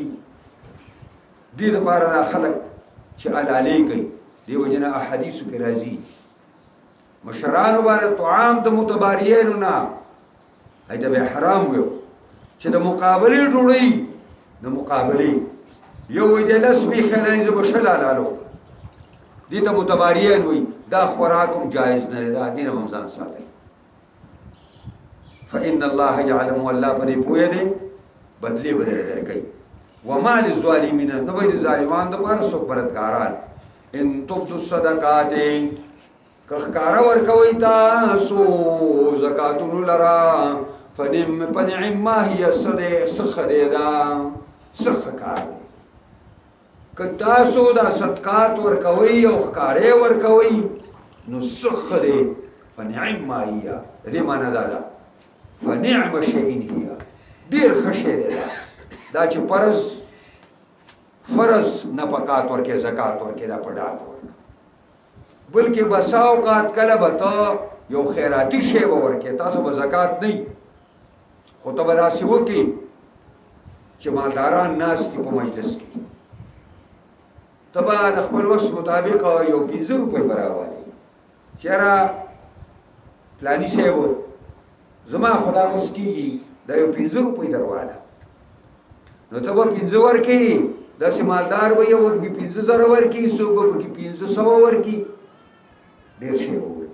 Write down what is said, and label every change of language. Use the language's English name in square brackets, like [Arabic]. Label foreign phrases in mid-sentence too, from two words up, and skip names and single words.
[Pashto] دې دپاره دا خلک چې حلالې کوي، دې وجه نه احادیثو کې راځي مشرانو باندې طعام د متباریینو نه هغې ته به حرام ویو، چې د مقابلې ډوډۍ د مقابلې یو وایي دی 10 میخه لري، زه به 6 حلالو، دې ته متباریین وایي. دا خوراک هم جایز نه دی، دا دې نه به هم ځان ساتئ. [Arabic] فإن الله يعلم، [Pashto] والله پرې پوهه دی، بدلی بدل درکوي. [Arabic] وما للظالمین، [Pashto] نو به د ظالمانو دپاره څوک مددګاران. [Arabic] ان تبدوا الصدقات، [Pashto] که ښکاره ورکوئ تاسو زکاتونو لره، [Arabic] فنعم ما هي، [Pashto] څه دی، څه ښه دی، دا څه ښه کار دی. که تاسو دا صدقات ورکوئ او ښکاره ورکوئ، نو څه ښه دی. [Arabic] فنعم ما هي، [Pashto] د دې معنی دا ده [Arabic] فنعم شیء هي، [Pashto] ډېر ښه شی دی دا چې فرض نفقات ورکې، زکات ورکې، دا په ډاګه ورکړه. بلکې بسا اوقات کله به ته یو خیراتي شی به ورکې، تاسو به زکات نه وي، خو ته به داسې وکړي چې مالداران ناست دي په مجلس کې، ته به د خپل وس مطابق یو 15 روپۍ به راوالې، چېرې پلاني صاحب زما خدا وس کېږي دا یو 15 روپۍ درواله، نو ته به 15 ورکړي، داسې مالدار به یو 15,000 ورکړي، څوک به پکې 1500 ورکړي، ډېر شی به ورکړي.